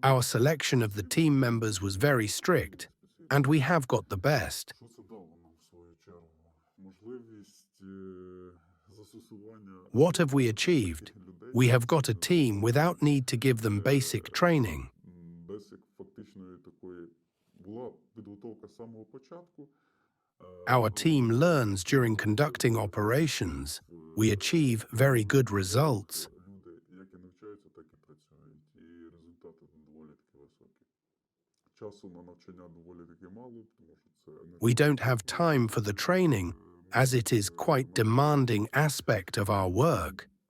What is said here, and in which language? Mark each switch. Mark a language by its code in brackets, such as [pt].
[en] Our selection of the team members was very strict, and we have got the best. [uk] Що це дало нам в свою чергу? Можливість застосування [en] What have we achieved? [uk] людей [en] We have got a team without need to give them basic training. [uk] без фактичної такої була підготовка з самого початку. [en] Our team learns during conducting operations. We achieve very good results. [uk] Люди як і навчаються, так і працюють. І результати доволі таки високі. Часу на навчання доволі таки мало, тому що це [en] We don't have time for the training, as it is quite demanding aspect of our work.